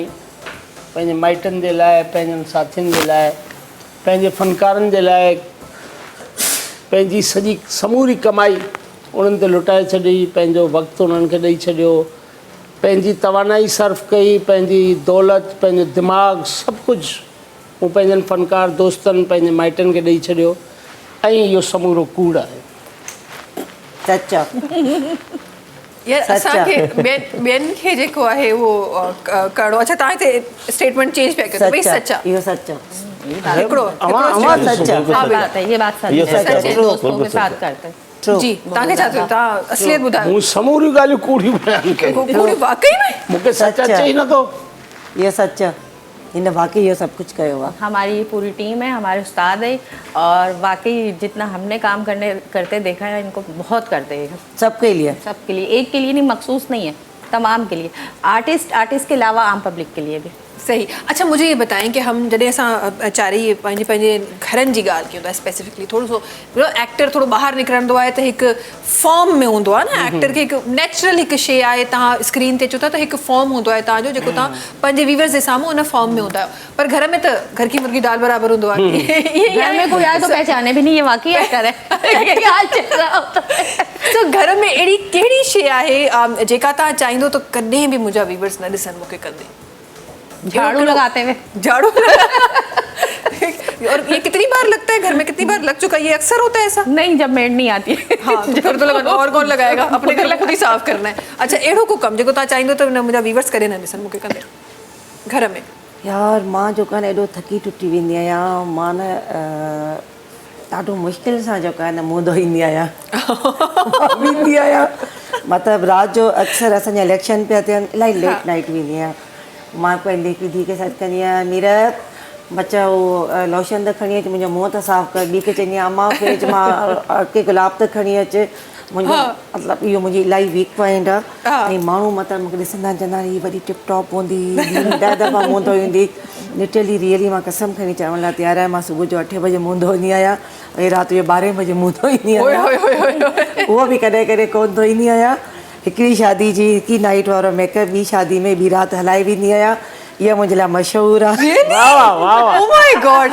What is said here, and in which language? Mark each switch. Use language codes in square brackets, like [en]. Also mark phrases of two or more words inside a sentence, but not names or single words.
[sd] पंहिंजे माइटनि जे लाइ, पंहिंजनि साथियुनि जे लाइ, पंहिंजे फनकारनि जे लाइ पंहिंजी सॼी समूरी कमाई उन्हनि ते लुटाए छॾी, पंहिंजो वक़्तु उन्हनि खे ॾेई छॾियो, पंहिंजी तवानाई सर्फ कई, पंहिंजी दौलत, पंहिंजो दिमाग़ु सभु कुझु मूं पंहिंजनि फनकार दोस्तनि पंहिंजे माइटनि खे ॾेई छॾियो ऐं इहो समूरो कूड़ आहे। सच आहे। यार सच असांखे आहे। ॿियनि खे जेको आहे उहो करिणो। अच्छा तव्हां हिते [en] statement change [sd] पिया कयो भई सच आहे। इहो सच आहे। हिकिड़ो सच आहे। [ur] ہاں بات ہے، یہ بات سچ ये है। سچ ہے. سچ ہے، دوستوں کے ساتھ کرتے ہیں. True। [sd] जी तव्हांखे छा थियो, तव्हां असलियत ॿुधायो। मूं समूरियूं ॻाल्हियूं कूड़ियूं बयानु कयूं। कूड़ वाकई में मूंखे सच सच अचे ई नथो। इहो सच आहे। हिन वाकई इहो सभु कुझु कयो आहे। [ur] ہماری یہ پوری ٹیم ہے، ہمارے استاد ہے اور واقعی جتنا ہم نے کام کرتے دیکھا ہے ان کو بہت کرتے ہیں سب کے لیے. سب کے لیے، ایک کے لیے نہیں، مخصوص نہیں ہے، تمام کے لیے. آرٹسٹ کے علاوہ عام پبلک کے لیے بھی. सही। اچھا مجھے یہ بتائیں کہ ہم [sd] जॾहिं असां चारी पंहिंजे घरनि जी ॻाल्हि कयूं था स्पेसिफिकली, थोरो सो एक्टर थोरो ॿाहिरि निकिरंदो आहे त हिकु फॉर्म में हूंदो आहे न, एक्टर खे हिकु नेचुरल हिकु शइ आहे, तव्हां स्क्रीन ते अचो था त हिकु फॉर्म हूंदो आहे तव्हांजो जेको तव्हां पंहिंजे व्यूवर्स जे साम्हूं उन फॉर्म में हूंदा आहियो, पर घर में त [ur] گھر کی مرغی دال برابر [sd] हूंदो आहे। [ur] گھر میں کوئی آئے تو پہچانے بھی نہیں یہ واقعی ایکٹر ہے. کیا چل رہا ہوتا ہے? [sd] तो घर में अहिड़ी कहिड़ी शइ आहे जेका तव्हां चाहींदो त कॾहिं बि मुंहिंजा व्यूवर्स न ॾिसनि मूंखे कंदे? [ur] جھاڑو لگاتے ہوئے. جھاڑو اور یہ کتنی بار لگتا ہے گھر میں، کتنی بار لگ چکا ہے? یہ اکثر ہوتا ہے ایسا? نہیں، جب میڈ نہیں آتی ہے. ہاں تو پھر تو لگا اور کون لگائے گا، اپنے گھر میں خود ہی صاف کرنا ہے. [sd] अच्छा अहिड़ो को कमु जेको तव्हां चाहींदो त मुंहिंजा व्यूवर्स करे न ॾिसनि मूंखे कंदे घर में? यार मां जो आहे न एॾो थकी टुटी वेंदी आहियां, मां न ॾाढो मुश्किल सां जेको आहे न मुंहुं धोईंदी आहियां। वेंदी आहियां मतिलबु राति जो अक्सर असांजा इलेक्शन पिया थियनि, इलाही [en] late night [sd] वेंदी आहियां। मां पंहिंजी धीउ खे सॾु कंदी आहियां, नीरज बच्चा उहो लोशन त खणी अचु, मुंहिंजो मुंहुं त साफ़ु कर। ॿी खे चवंदी आहियां अम्मा फ्रिज मां के गुलाब त खणी अचु। मुंहिंजो मतिलबु इहो मुंहिंजी इलाही [en] weak point [sd] आहे। ऐं माण्हू मतिलबु मूंखे ॾिसंदा चवंदा हीअ वरी टिप टॉप हूंदी, 10 दफ़ा मुंहुं धोईंदी। [en] literally really [sd] मां कसम खणी चवण लाइ तयारु आहियां, मां सुबुह जो 8 बजे मुंहुं धोईंदी आहियां ऐं राति जो 12 बजे मुंहुं धोईंदी आहियां। उहो बि कॾहिं कॾहिं कोन धोईंदी आहियां। हिकिड़ी शादी जी हिकु नाइट वारो मेकअप, ॿी शादी में ॿी राति हलाई वेंदी आहियां। इहा मुंहिंजे लाइ मशहूरु आहे। [en] Oh my God!